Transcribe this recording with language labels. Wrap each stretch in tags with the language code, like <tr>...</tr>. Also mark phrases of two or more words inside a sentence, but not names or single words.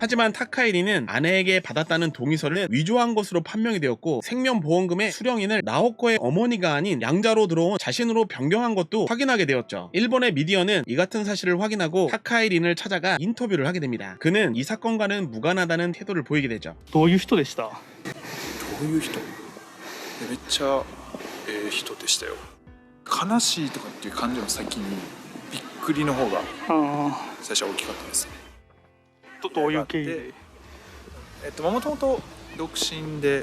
<ko>하지만 타카이 린은 아내에게 받았다는 동의서를 위조한 것으로 판명이 되었고 생명보험금의 수령인을 나오코의 어머니가 아닌 양자로 들어온 자신으로 변경한 것도 확인하게 되었죠. 일본의 미디어는 이 같은 사실을 확인하고 타카이 린을 찾아가 인터뷰를 하게 됩니다. 그는 이 사건과는 무관하다는 태도를 보이게 되죠.</ko> <ja>どういう人でした？どういう人？めっちゃ人でしたよ。悲しいとかっていう感情の先にびっくりの方が最初は大きかったですね。どういう経緯で？もともと独身で、</ja>